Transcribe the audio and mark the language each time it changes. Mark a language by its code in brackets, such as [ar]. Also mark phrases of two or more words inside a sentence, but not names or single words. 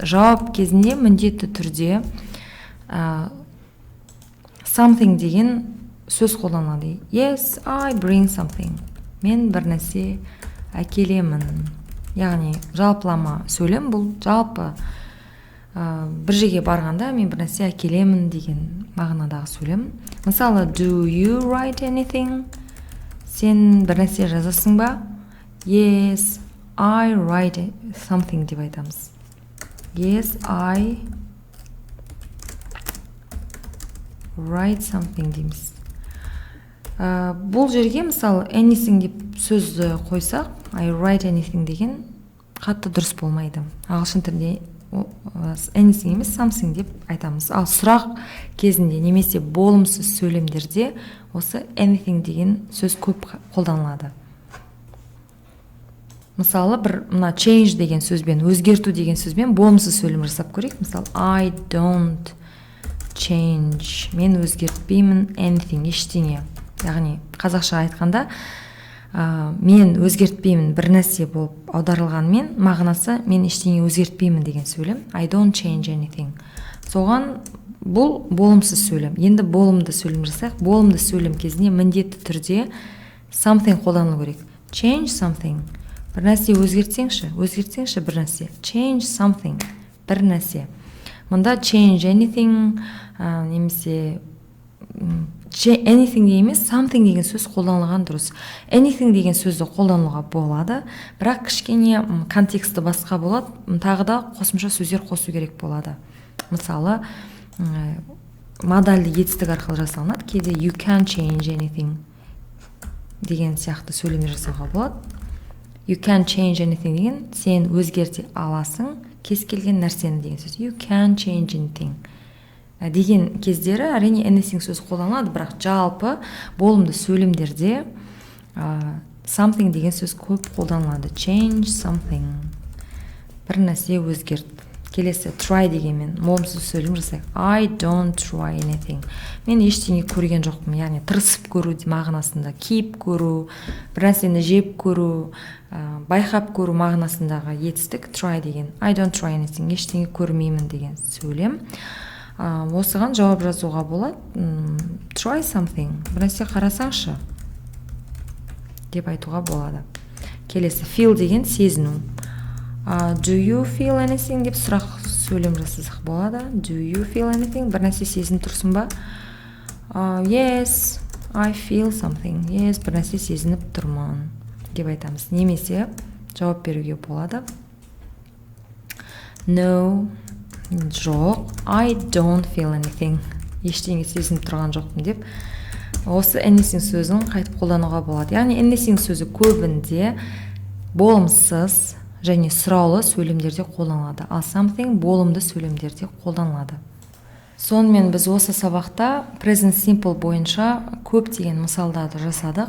[kk] Жауап кезінде міндетті түрде something деген сөз қолданылады. [en] Yes, I bring something. [kk] Мен бір нәрсе әкелемін. Яғни жалпылама сөйлем, бұл жалпы бір жерге барғанда мен бір нәрсе әкелемін деген мағынадағы сөйлем. Мысалы, [en] do you write anything? [kk] Сен бір нәрсе жазасың ба? [en] Yes, I write something [kk] деп айтамыз. [en] Yes, I write something дейміз. [kk] Бұл жерге мысалы anything деп сөзді қойсақ, [en] I write anything [kk] деген қатты дұрыс болмайды. Ағылшын тілінде anything емес something деп айтамыз. Ал сұрақ кезінде немесе болымсыз сөйлемдерде осы anything деген сөз көп қолданылады. Мысалы, бір мына change деген сөзбен, өзгерту деген сөзбен болымсыз сөйлем жасап көрейік. Мысалы, [en] I don't change. [kk] Мен өзгертпеймін anything, ештеңе. Яғни қазақша айтқанда мен өзгертпеймін бір нәрсе болып аударылғанмен мағынасы мен ештеңе өзгертпеймін деген сөйлем. [en] I don't change anything. [kk] Соған бұл болымсыз сөйлем. Енді болымды сөйлем жасайық. Болымды сөйлем кезінде міндетті түрде something қолданылу керек. [en] Change something. [kk] Бір нәрсе өзгертсеңші бір нәрсе. [en] Change something. [kk] Бір нәрсе. Мұнда [en] change anything [kk] немесе anything емес, something деген сөз қолданылған дұрыс. Anything деген сөзді қолдануға болады, бірақ кішкене контексті басқа болады, тағы да қосымша сөздер қосу керек болады. Мысалы, модальді етістік арқылы жасалынады. Кейде [en] you can change anything [kk] деген сияқты сөйлемдер жасауға болады. [en] You can change anything [kk] деген сен өзгерте аласың кез келген нәрсені деген сөз. [en] You can change anything [kk] деген кездері әрине anything сөз қолданылады, бірақ жалпы болымды сөйлемдерде something деген сөз көп қолданылады. [en] Change something. [kk] бір нәрсе өзгерт. Келесі try дегенмен болымсыз сөйлем жасайық. [en] I don't try anything. [kk] Мен ештеңе көрген жоқпын. Яғни тырысып көру мағынасында, киіп көру, бір нәрсені жеп көру, байқап көру мағынасындағы етістік try деген. [en] I don't try anything. [kk] Ештеңе көрмеймін деген сөйлем. Осыған жауап жазуға болады. [en] Try something. [kk] Бір нәрсе қарасаңшы деп айтуға болады. Келесі feel деген сезіну. [en] Do you feel anything [kk] деп сұрақ сөйлем жасасақ болады. [en] Do you feel anything? [kk] Бір нәрсе сезініп тұрсың ба? [en] Yes, I feel something. Yes, [kk] бір нәрсе сезініп тұрмын деп айтамыз. Немесе жауап беруге болады. No, жоқ, [en] I don't feel anything. [kk] Ештеңе сезініп тұрған жоқпын деп. Осы anything сөзін қайтып қолдануға болады. Яғни anything сөзі көбінде болымсыз және сұраулы сөйлемдерде қолданылады. Ал something болымды сөйлемдерде қолданылады. Сонымен біз осы сабақта [en] present simple [kk] бойынша көптеген мысалдарды жасадық.